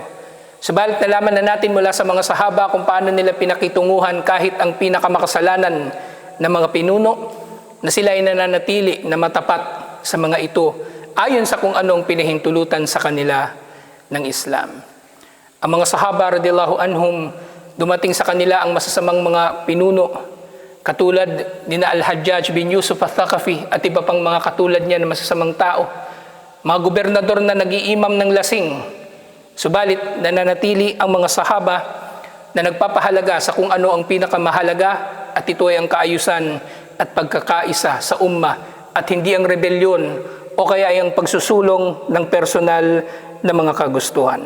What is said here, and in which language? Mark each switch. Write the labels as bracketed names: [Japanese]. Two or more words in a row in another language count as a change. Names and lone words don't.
[Filipino] Subalit nalaman na natin mula sa mga sahaba kung paano nila pinakitunguhan kahit ang pinakamakasalanan ng mga pinuno, na sila ay nananatili na matapat sa mga ito ayon sa kung anong pinahintulutan sa kanila ng Islam. Ang mga sahaba [Arabic] رضي الله عنهم, [Filipino] dumating sa kanila ang masasamang mga pinuno katulad ni Al-Hajjaj bin Yusuf al-Thaqafi at iba pang mga katulad niya na masasamang tao, mga gobernador na nag-iimam ng lasing. Subalit nananatili ang mga sahaba na nagpapahalaga sa kung ano ang pinakamahalaga, at ito ay ang kaayusan at pagkakaisa sa ummah at hindi ang rebelyon o kaya ay ang pagsusulong ng personal na mga kagustuhan.